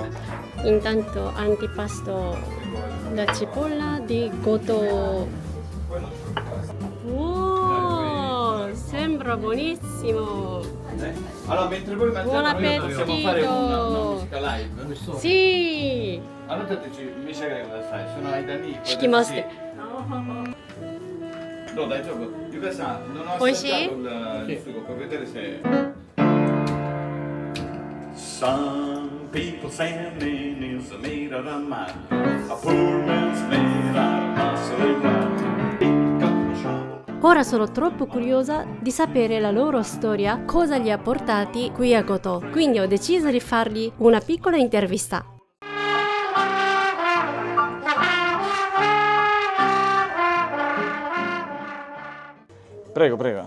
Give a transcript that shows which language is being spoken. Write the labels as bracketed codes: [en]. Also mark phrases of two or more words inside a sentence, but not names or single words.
[it] Intanto antipasto la cipolla di Goto. Wow, sembra buonissimo. Allora, mentre voi Buon mangiate, noi possiamo fare una appetito. musica live. Sì. [ja] あなたたち召し上がりください。その間に引きますって。どう大丈夫？ゆかさん、 [it] non ho [ja] 美味しい？ [it] assaggiato il sugo, puoi vedere se [en] Some people say man is made out of mud. A poor man's made out of muscle. [it] Ora sono troppo curiosa di sapere la loro storia, cosa li ha portati qui a Goto. Quindi ho deciso di fargli una piccola intervista. Prego, prego.